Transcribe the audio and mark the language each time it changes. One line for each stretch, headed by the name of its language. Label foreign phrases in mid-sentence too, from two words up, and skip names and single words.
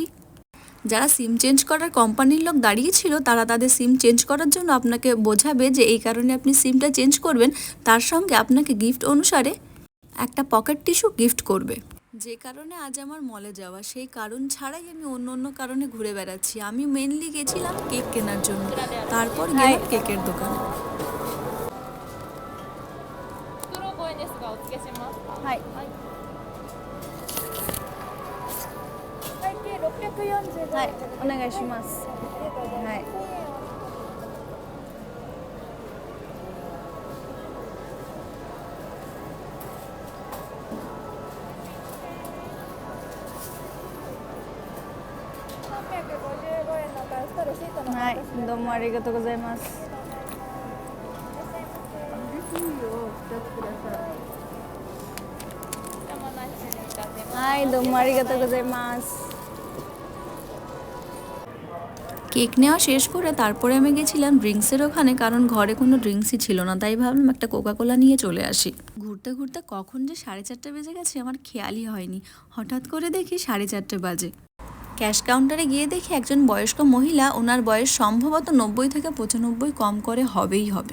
Bangla: যারা
English: SIM change
Bangla: করার কোম্পানির লোক দাঁড়িয়ে ছিল, তারা তাদের
English: SIM change
Bangla: করার জন্য আপনাকে বোঝাবে যে এই কারণে আপনি সিমটা চেঞ্জ করবেন। তার সঙ্গে আপনাকে গিফট অনুসারে একটা
English: pocket tissue
Bangla: গিফট করবে। যে কারণে আজ আমার মলে যাওয়া, সেই কারণ ছাড়াই আমি অন্য অন্য কারণে ঘুরে বেড়াচ্ছি। আমি মেনলি গেছিলাম কেক কেনার জন্য, তারপর গেলাম কেকের দোকানে।
Japanese: 袋声ですがお付けします。はい。はい。会計645円。はい、お願いします。はい。 355円のカスタルシートのはい、どうもありがとうございます。はい、どうもありがとうございます。
Bangla: কেক নেওয়া শেষ করে তারপরে আমি গেছিলাম ড্রিঙ্কসের ওখানে, কারণ ঘরে কোনো ড্রিঙ্কসই ছিল না। তাই ভাবলাম একটা কোকাকোলা নিয়ে চলে আসি। ঘুরতে ঘুরতে কখন যে 4:30 বেজে গেছে আমার খেয়ালই হয়নি। হঠাৎ করে দেখি 4:30 বাজে। ক্যাশ কাউন্টারে গিয়ে দেখি একজন বয়স্ক মহিলা, ওনার বয়স সম্ভবত 90 থেকে 95 কম করে হবেই হবে।